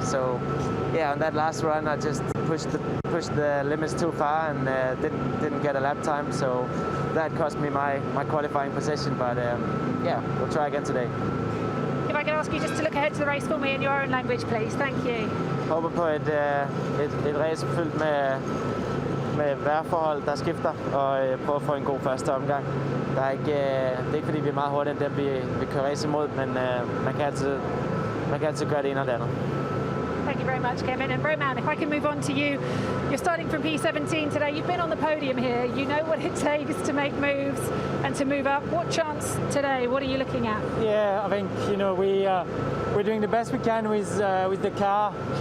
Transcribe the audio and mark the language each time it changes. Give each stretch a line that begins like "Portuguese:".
English: So yeah, on that last run, I just pushed the limits too far and didn't get a lap time. So that cost me my qualifying position. But yeah, we'll try again today. If I could ask you just to look ahead to the race for me in your own language, please. Thank you.
Danish: Håber på et race fyldt med vejrforhold, der skifter, og prøve at få en god første omgang. Det er ikke fordi vi er meget hurtigere end dem vi kører race imod, men man kan altid gøre det ene og det andet.
English: Thank you very much, Kevin. And Roman, if I can move on to you. You're starting from P17 today. You've been on the podium here. You know what it takes to make moves and to move up. What chance today? What are you looking at? Yeah, I think we're doing the best we can with the car.